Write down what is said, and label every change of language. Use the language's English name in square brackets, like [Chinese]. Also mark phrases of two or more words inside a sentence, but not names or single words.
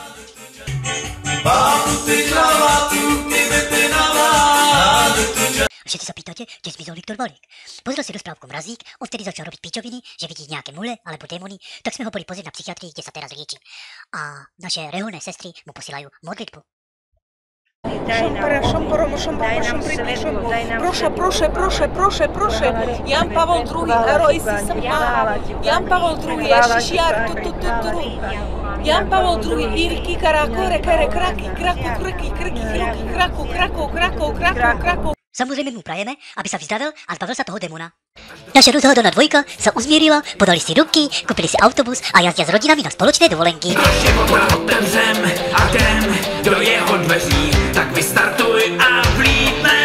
[Slovak] Všetci sa pýtate, kde zmizol Viktor Valík. Pozrel si rozprávku Mrazík, on vtedy začal robiť pičoviny, že vidí nejaké mule alebo démony, tak sme ho boli pozrieť na psychiatrii, kde sa teraz lieči. A naše reholné sestry mu posielajú modlitbu. Proszę. Jan Paweł II, heroizm Jan Paweł II, Ježišiar, Jan Paweł II, Irky, Karakore, Kraki, Kraku. Samozrejme mu prajeme, aby sa vyzdravil a zbavil sa toho demona. Naša rozhádaná dvojka sa uzmierila, podali si ruky, kúpili si autobus a jazdia s rodinami na spoločné dovolenky. [Czech] Naše motor otevřem a jdem do jeho dveří, tak vystartuj a vlítnem.